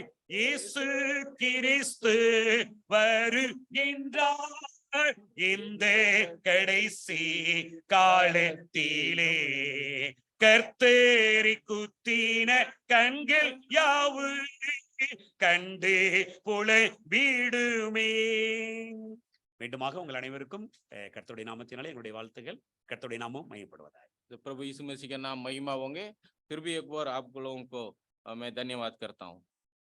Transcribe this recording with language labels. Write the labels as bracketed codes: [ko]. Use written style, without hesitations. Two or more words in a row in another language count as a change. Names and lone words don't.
[ta] இயேசு கிறிஸ்து வருகின்றார் இந்த கடைசி காலத்திலே. கர்த்தரை குத்தின கண்கள் யாவும் கண்டு புலம்பிடுமே. மீண்டுமாக உங்கள் அனைவருக்கும் கர்த்தருடைய நாமத்தினாலே என்னுடைய வாழ்த்துக்கள். கர்த்தருடைய நாமம் மையப்படுவதாக. [hi] प्रभु यीशु मसीह का नाम महिमा होंगे। फिर भी एक बार आप लोगों को मैं धन्यवाद करता हूँ।